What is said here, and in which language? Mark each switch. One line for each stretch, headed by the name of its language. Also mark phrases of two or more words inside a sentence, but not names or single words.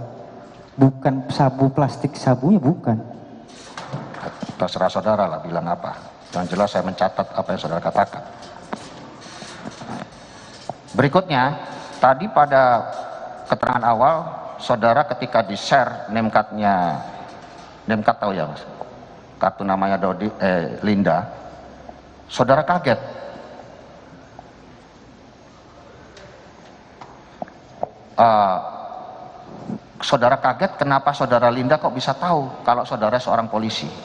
Indonesian: Bukan sabu plastik, sabunya bukan. Terserah saudara lah bilang apa. Yang jelas saya mencatat apa yang saudara katakan. Berikutnya, tadi pada keterangan awal, saudara ketika di-share name-card-nya, name-card tahu ya Mas? Kartu namanya Linda, saudara kaget. Saudara kaget kenapa saudara Linda kok bisa tahu kalau saudara seorang polisi.